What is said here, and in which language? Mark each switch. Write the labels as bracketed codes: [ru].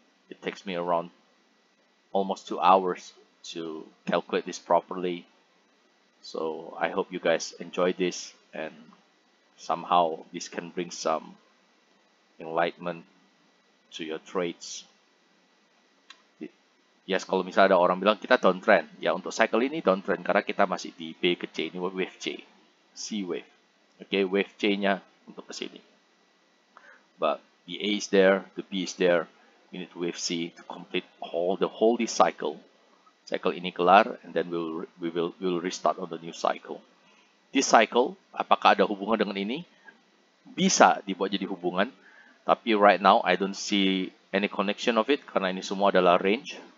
[en] It takes me around almost 2 hours to calculate this properly. So I hope you guys enjoy this and somehow this can bring some enlightenment to your trades. [id] Yes, kalau misalnya ada orang bilang kita downtrend, ya untuk cycle ini downtrend karena kita masih di B ke C, ini wave C, C wave. Okay, wave C-nya untuk ke sini. [en] But the A is there, the B is there. We need wave C to complete the whole this cycle. [id] Cycle ini kelar, [en] and then we will restart on the new cycle. This cycle, [id] apakah ada hubungan dengan ini? Bisa dibuat jadi hubungan, tapi [en] right now I don't see any connection of it [id] karena ini semua adalah range.